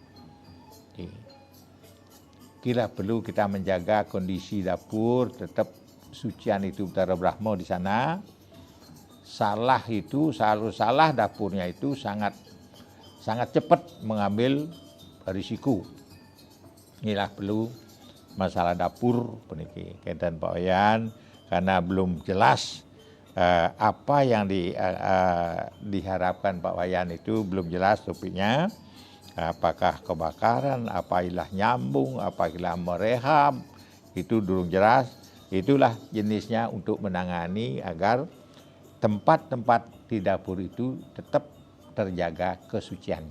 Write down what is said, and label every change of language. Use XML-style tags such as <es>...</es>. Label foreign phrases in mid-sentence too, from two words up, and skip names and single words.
<id>Kira perlu kita menjaga kondisi dapur tetap sucian itu Betara Brahmo di sana. Salah dapurnya itu sangat cepat mengambil risiko. Inilah perlu masalah dapur puniki kenten Pak Wayan, karena belum jelas apa yang diharapkan Pak Wayan itu belum jelas topiknya. Apakah kebakaran, apailah nyambung, apailah merehab, itu belum jelas. Itulah jenisnya untuk menangani agar tempat-tempat di dapur itu tetap terjaga kesuciannya.</id>